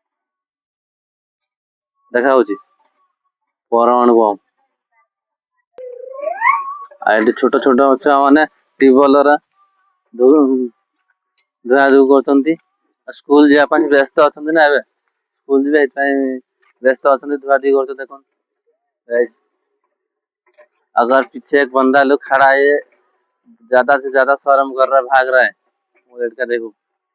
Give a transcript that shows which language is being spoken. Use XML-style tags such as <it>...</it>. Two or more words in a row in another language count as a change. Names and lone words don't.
<or>ଦେଖା ହଉଛି ପରମାଣୁ ବମ୍। ଆଉ ଏଠି ଛୋଟ ଛୋଟ ଛୁଆ ମାନେ ଟ୍ୟୁବୱେଲର ଧୁଆ ଧୁଇ କରୁଛନ୍ତି। ସ୍କୁଲ ଯିବା ପାଇଁ ବ୍ୟସ୍ତ ଅଛନ୍ତି ନା, ଏବେ ସ୍କୁଲ ଯିବେ ଏଥିପାଇଁ ବ୍ୟସ୍ତ ଅଛନ୍ତି, ଧୁଆ ଧୁଇ କରୁଛନ୍ତି।</or> <hi>ଦେଖନ୍ତୁ अगर पीछे एक बंदा लोग खड़ा है, ज्यादा से ज्यादा शर्म कर रहा है, भाग रहा है। वो लड़का देखो</hi>